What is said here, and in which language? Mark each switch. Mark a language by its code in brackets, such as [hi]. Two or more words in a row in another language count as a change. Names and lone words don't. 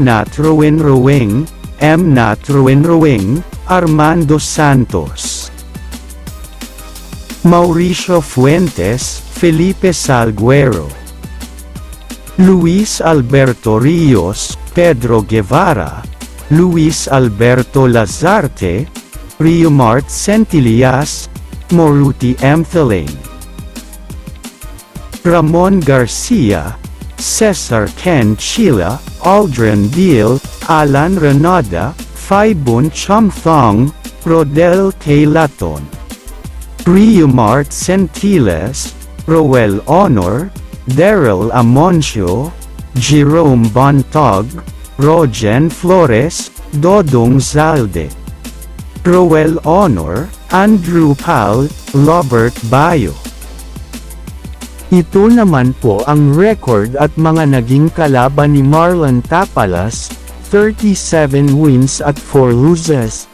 [tl] Nat Ruin Ruing, Armando Santos. Mauricio Fuentes, Felipe Salguero. Luis Alberto Rios, Pedro Guevara, Luis Alberto Lazarte, Rio Mart Centillas, Moruti Mthalane. Ramon Garcia, Cesar Ken Chila, Aldrin Deal, Alan Renada, Faibun Chumthong, Rodel K. Laton. Rio Mart Centiles, Roel Honor, Daryl Amoncio, Jerome Bontog, Rogen Flores, Dodong Zalde. Roel Honor, Andrew Pal, Robert Bayo. Ito naman po ang record at mga naging kalaban ni Marlon Tapales, 37 wins at 4 losses.